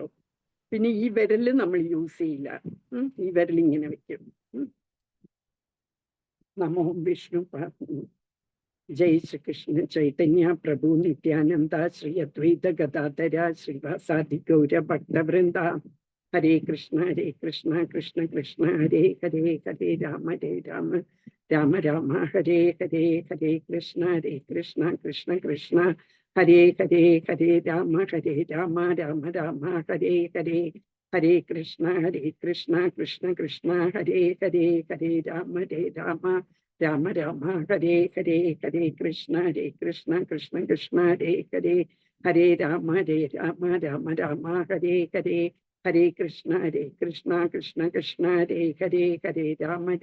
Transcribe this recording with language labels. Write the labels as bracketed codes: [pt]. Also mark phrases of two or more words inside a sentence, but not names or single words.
[ml] പിന്നെ ഈ വിരല് നമ്മൾ യൂസ് ചെയ്യില്ല, ഈ വിരൽ ഇങ്ങനെ വെക്കും. [sa] നമോ വിഷ്ണു പാർവതി. ജയ് ശ്രീകൃഷ്ണ ചൈതന്യ പ്രഭു നിത്യാനന്ദ ശ്രീ അദ്വൈത ഗദാധര ശ്രീവാസാദി ഗൗര ഭക്തവൃന്ദ. ഹരേ കൃഷ്ണ കൃഷ്ണ കൃഷ്ണ ഹരേ ഹരേ ഹരേ രാമ രാമ രാമ ഹരേ ഹരേ ഹരേ കൃഷ്ണ കൃഷ്ണ കൃഷ്ണ ഹരേ ഹരേ ഹരേ രാമ രാമ രാമ ഹരേ ഹരേ ഹരേ കൃഷ്ണ കൃഷ്ണ കൃഷ്ണ ഹരേ ഹരേ ഹരേ രാമ രാമ രാമ ഹരേ ഹരേ ഹരേ കൃഷ്ണ കൃഷ്ണ കൃഷ്ണ ഹരേ ഹരേ ഹരേ രാമ രാമ ഹരേ ഹരേ ഹരേ കൃഷ്ണ കൃഷ്ണ കൃഷ്ണ ഹരേ ഹരേ ഹരേ രാമ